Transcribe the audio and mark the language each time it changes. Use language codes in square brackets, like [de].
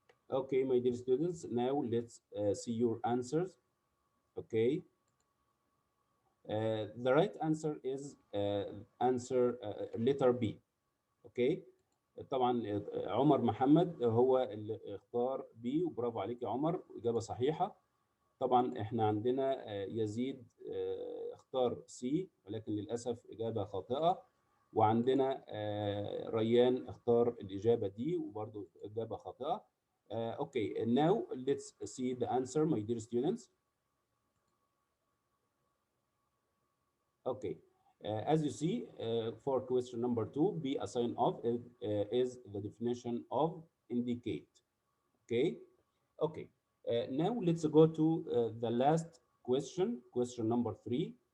[en] Okay, my dear students, now let's see your answers. Okay. The right answer is answer letter B. Okay. [ar] طبعا عمر محمد هو اللي اختار B، وبرافو عليك يا عمر، إجابة صحيحة. طبعا احنا عندنا يزيد اختار C، ولكن للأسف إجابة خاطئة. وعندنا ريان اختار الإجابة دي، وبرضه إجابة خاطئة. [en] Okay, now let's see the answer, my dear students. Okay, as you see, for question number 2, be a sign of is the definition of indicate. Okay, okay. Now let's go to the last question, question number 3.